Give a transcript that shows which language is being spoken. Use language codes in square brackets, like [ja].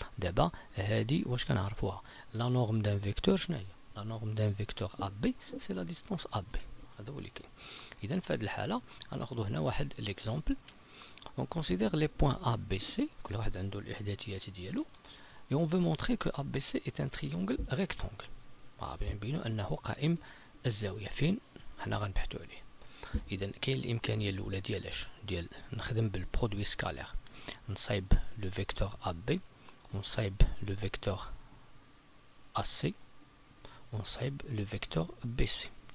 [ar] دابا هادي واش كنعرفوها لا نورم دان فيكتور شنو هي؟ لا نورم دان فيكتور أ بي سي لا ديستونس أ بي. هذا هو اللي كاين. إذا في هاد الحالة غناخدو هنا واحد ليكزومبل. [fr] On considère les points ABC, [ar] كل واحد عنده الإحداثيات ديالو. [fr] Et on veut montrer que ABC est un triangle rectangle. [ar] نبينو أنه قائم الزاوية. فين حنا غنبحثو عليه؟ إذا كاين الإمكانية الأولى ديالاش ديال نخدم بالبرودوي سكالير نصايب لو فيكتور AB ونصايب لو فيكتور AC ونصايب لو فيكتور BC.